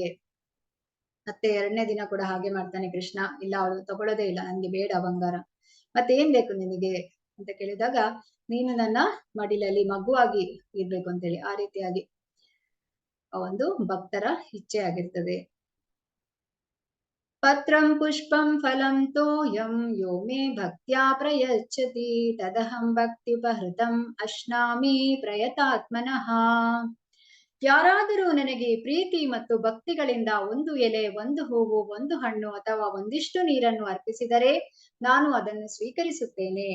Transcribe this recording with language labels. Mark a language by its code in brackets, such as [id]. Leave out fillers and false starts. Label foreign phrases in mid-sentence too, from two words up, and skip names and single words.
[kn] ಮತ್ತೆ 2ನೇ ದಿನ ಕೂಡ ಹಾಗೆ ಮಾಡ್ತಾನೆ ಕೃಷ್ಣ. ಇಲ್ಲ, ಅವಳು ತಗೊಳ್ಳೋದೇ ಇಲ್ಲ, ನನ್ಗೆ ಬೇಡ ಬಂಗಾರ. ಮತ್ತೆ ಏನ್ ಬೇಕು ನಿನಗೆ ಅಂತ ಕೇಳಿದಾಗ, ನೀನು ನನ್ನ ಮಡಿಲಲ್ಲಿ ಮಗುವಾಗಿ ಇರ್ಬೇಕು ಅಂತೇಳಿ, ಆ ರೀತಿಯಾಗಿ ಒಂದು ಭಕ್ತರ ಇಚ್ಛೆ ಆಗಿರ್ತದೆ. [sa] ಪತ್ರಂ ಪುಷ್ಪಂ ಫಲಂ ತೋಯಂ ಯೋ ಮೇ ಭಕ್ತ್ಯಾ ಪ್ರಯಚ್ಛತಿ ತದಹಂ ಭಕ್ತಿಪಹೃತಂ ಅಶ್ನಾಮಿ ಪ್ರಯತಾತ್ಮನಃ. [kn] ಯಾರಾದರೂ ನನಗೆ ಪ್ರೀತಿ ಮತ್ತು ಭಕ್ತಿಗಳಿಂದ ಒಂದು ಎಲೆ, ಒಂದು ಹೂವು, ಒಂದು ಹಣ್ಣು ಅಥವಾ ಒಂದಿಷ್ಟು ನೀರನ್ನು ಅರ್ಪಿಸಿದರೆ ನಾನು ಅದನ್ನು ಸ್ವೀಕರಿಸುತ್ತೇನೆ.